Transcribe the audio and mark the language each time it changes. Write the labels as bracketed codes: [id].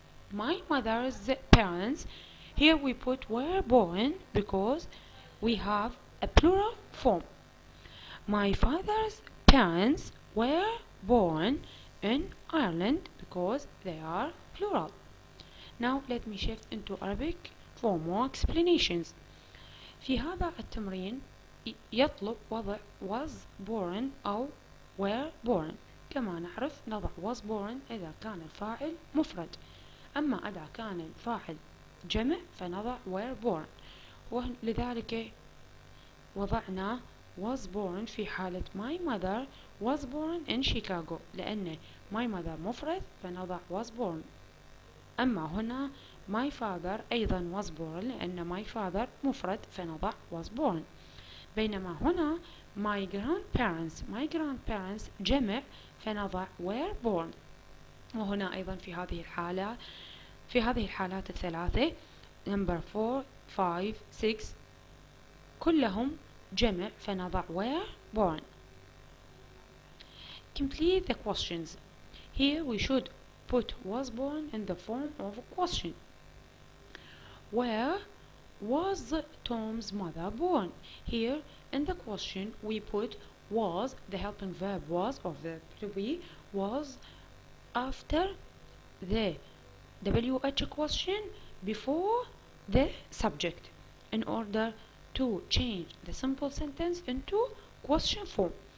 [en] My mother's parents, here we put were born because we have a plural form. My father's parents were born in Ireland because they are plural. Now let me shift into Arabic for more explanations. [ar] في هذا التمرين يطلب وضع [en] was born [ar] أو [en] were born. [ar] كما نعرف نضع was born إذا كان الفاعل مفرد، أما إذا كان الفاعل جمع فنضع were born، ولذلك وضعنا was born في حالة [en] my mother was born in Chicago، [ar] لأن my mother مفرد فنضع was born. أما هنا [en] my father [ar] أيضا was born لأن my father مفرد فنضع was born. بينما هنا [en] my grandparents [ar] جمع فنضع were born. وهنا أيضا في هذه الحالات الثلاثة [en] number 4 5 6 [ar] كلهم جمع فنضع were born. [en] Complete the questions. Here we should put was born in the form of a question. Where was Tom's mother born? Here in the question we put was, the helping verb was or verb to be, was after the WH question before the subject in order to change the simple sentence into question form.